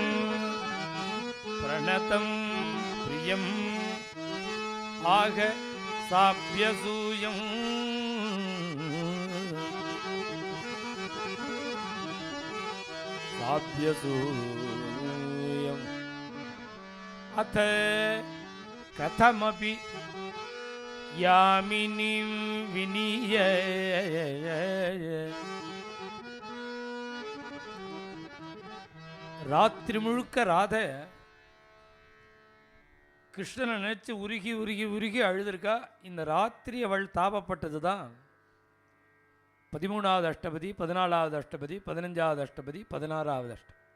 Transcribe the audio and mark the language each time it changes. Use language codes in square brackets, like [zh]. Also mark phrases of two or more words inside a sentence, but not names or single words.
[sa] प्रणतं प्रियम् आह साभ्यसूयम् साभ्यसूयम् अथ कथमपि यामिनीं विनीय [ta] ராத்திரி முழுக்க ராத கிருஷ்ணனை நினைச்சு உருகி உருகி உருகி அழுதுருக்கா. இந்த ராத்திரி அவள் தாபப்பட்டது தான் 13வது அஷ்டபதி, 14வது அஷ்டபதி, 15வது அஷ்டபதி, 16வது அஷ்டபதி.